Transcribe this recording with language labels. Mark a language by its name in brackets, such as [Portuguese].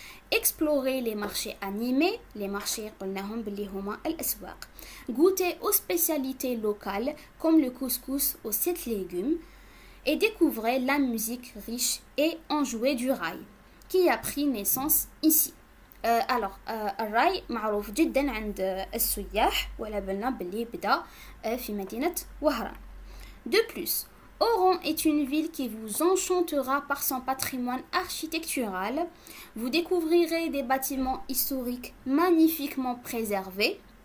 [French] explorer les marchés animés, les marchés [Arabic] قلناهم باللي هما الأسواق, [French] goûter aux spécialités locales comme le couscous aux 7 légumes et découvrir la musique riche et enjouée du rail qui a pris naissance ici. [Arabic] الراي معروف جدا عند السياح ولا بالنا باللي بدا في مدينة وهران. [French] De plus, Oran est une ville qui vous enchantera par son patrimoine architectural. Vous découvrirez des bâtiments historiques magnifiquement préservés.